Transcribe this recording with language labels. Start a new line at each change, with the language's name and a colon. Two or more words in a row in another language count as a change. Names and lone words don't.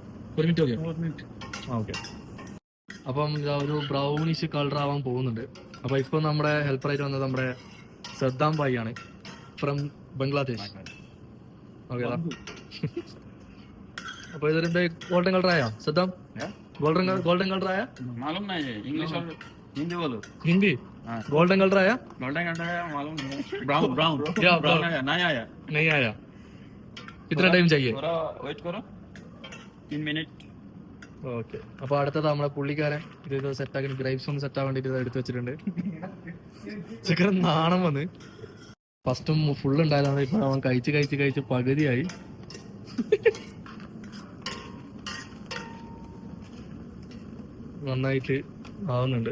Malayalam: 1
English: minute okay.
Malayalam: ആ ഓക്കെ. അപ്പം ഇതാ ഒരു
English: brownish colour
Malayalam: ആവാൻ പോകുന്നുണ്ട്. അപ്പോൾ ഇപ്പോൾ നമ്മുടെ ഹെൽപ്പറായിട്ട് വന്നത് നമ്മുടെ സദ്ദാം ഭായി ആണ്, ഫ്രം ബംഗ്ലാദേശ്. ഓക്കെ. അപ്പോൾ ഇതിന്റെ
English: golden colour
Malayalam: ആയാ സദ്ദാം?
English: golden colour
Hindi: आया? मालूम नहीं है, इंग्लिश और हिंदी बोलो. हिंदी
English: golden colour
Hindi: आया?
English: golden colour
Hindi: आया मालूम नहीं. ब्राउन क्या ब्राउन आया? नहीं आया. कितना टाइम चाहिए? थोड़ा वेट करो 3 मिनट.
Malayalam: ഓക്കെ. അപ്പോൾ അടുത്തത് നമ്മളെ പുള്ളിക്കാരൻ ഇത് സെറ്റാക്കി ഗ്രേപ്സ് ഒന്ന് സെറ്റ് ആവാൻ വേണ്ടിയിട്ട് എടുത്ത് വെച്ചിട്ടുണ്ട്. ചിക്കൻ നാണം വന്ന് ഫസ്റ്റും ഫുൾ ഉണ്ടായതാണ്. ഇപ്പൊ അവൻ കഴിച്ച് പകുതിയായി. നന്നായിട്ട് ആവുന്നുണ്ട്.